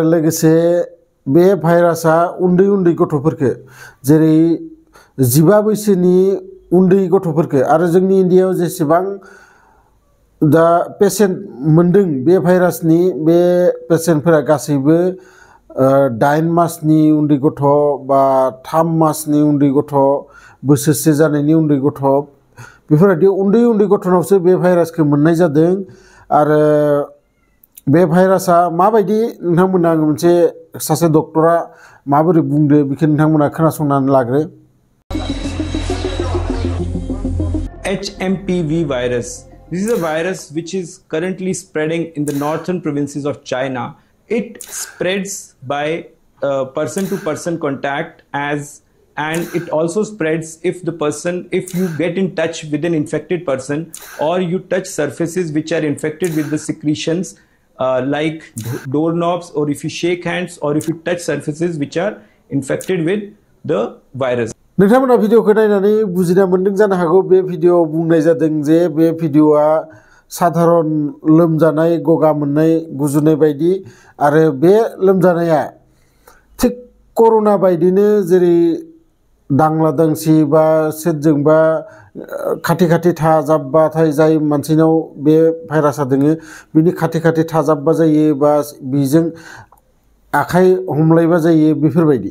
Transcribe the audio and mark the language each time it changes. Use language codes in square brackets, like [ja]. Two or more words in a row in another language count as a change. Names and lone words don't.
[brx] लोगोसे बे भाइरासआ उन्दै गथ'फोरखौ जेरै 15 बैसोनि उन्दै गथ'फोरखौ आरो जोंनि इन्डियायाव जेसेबां दा पेसेन्ट मोनदों बे भाइरासनि बे पेसेन्टफोरा गासैबो 8 मासनि उन्दै गथ' बा 3 मासनि उन्दै गथ' बोसोरसे जानायनि उन्दै गथ' बेफोरबायदि उन्दै गथ'नावसो बे भाइरासखौ मोननाय जादों। आरो बे भाइरासआ माबायदि नोंथांमोना आं मोनसे सासे डक्टरा माबोरै बुंदो बेखौ नोंथांमोना खोनासंनानै लाग्रो। [en] HMPV virus. This is a virus which is currently spreading in the northern provinces of China. It spreads by person-to-person contact and it also spreads if you get in touch with an infected person or you touch surfaces which are infected with the secretions like doorknobs, or if you shake hands or if you touch surfaces which are infected with the virus. [brx] नोंथांमोना भिडिअखौ नायनानै बुजिना मोनदों जानो हागौ। बे भिडिअआव बुंनाय जादों जे बे भिडिअआ साधारन लोमजानाय गगा मोननाय गुजुनाय बायदि आरो बे लोमजानाया थिक कर'ना बायदिनो जेरै दांला दांसि बा सोरजोंबा खाथि थाजाबबाथाय जाय मानसिनाव बे भाइरासआ दोङो बिनि खाथि थाजाबबा जायो बा बिजों आखाइ हमलायबा जायो बेफोरबायदि।